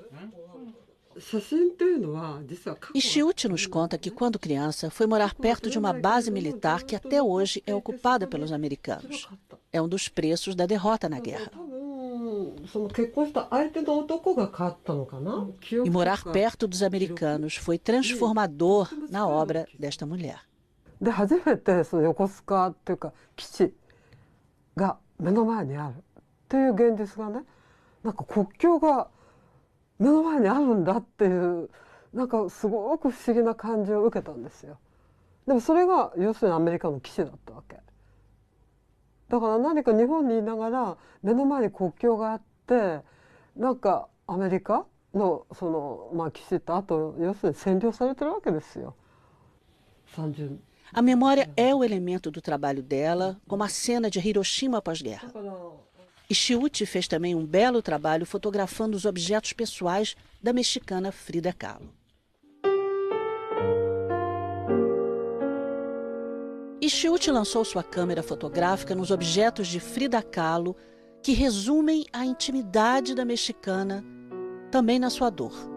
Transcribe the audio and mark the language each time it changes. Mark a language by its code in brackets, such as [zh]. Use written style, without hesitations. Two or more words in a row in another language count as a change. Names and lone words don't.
[pt] Ishiuchi nos conta que, quando criança, foi morar perto de uma base militar que até hoje é ocupada pelos americanos. É um dos preços da derrota na guerra. E morar perto dos americanos foi transformador na obra desta mulher. [ja] で初めてその横須賀っていうか基地が目の前にあるっていう現実がね、なんか国境が目の前にあるんだっていうなんかすごく不思議な感じを受けたんですよ。でもそれが要するにアメリカの基地だったわけ。だから何か日本にいながら目の前に国境があってなんかアメリカのその基地ってあと要するに占領されてるわけですよ。30 [pt] A memória é o elemento do trabalho dela, como a cena de Hiroshima pós-guerra. Ishiuchi fez também um belo trabalho fotografando os objetos pessoais da mexicana Frida Kahlo. Ishiuchi lançou sua câmera fotográfica nos objetos de Frida Kahlo, que resumem a intimidade da mexicana, também na sua dor.